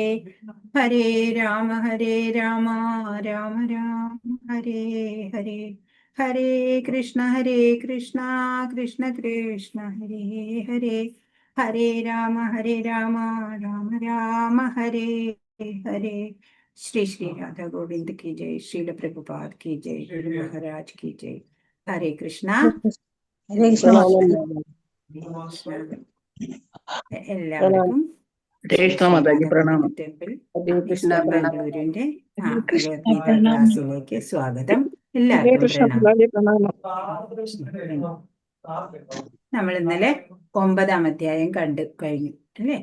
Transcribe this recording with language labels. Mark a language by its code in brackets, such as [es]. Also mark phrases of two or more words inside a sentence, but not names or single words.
[ml] ഹരേ രാമ രാമ രാമ ഹരേ ഹരേ. ഹരേ കൃഷ്ണ കൃഷ്ണ കൃഷ്ണ ഹരേ ഹരേ. ഹരേ രാമ രാമ രാമ ഹരേ ഹരേ. [hi] ശ്രീ ശ്രീ രാധാ ഗോവിന്ദ് की जय. श्रील प्रभुपाद की जय. गुरु महाराज की जय. हरे कृष्णा. [ml] എല്ലാവർക്കും ടെമ്പിൾ ബാംഗ്ലൂരിന്റെ ഭഗവത്ഗീത ക്ലാസ്സിലേക്ക് സ്വാഗതം. എല്ലാവർക്കും നമ്മൾ ഇന്നലെ 9-ാം അധ്യായം കണ്ടു കഴിഞ്ഞു അല്ലേ?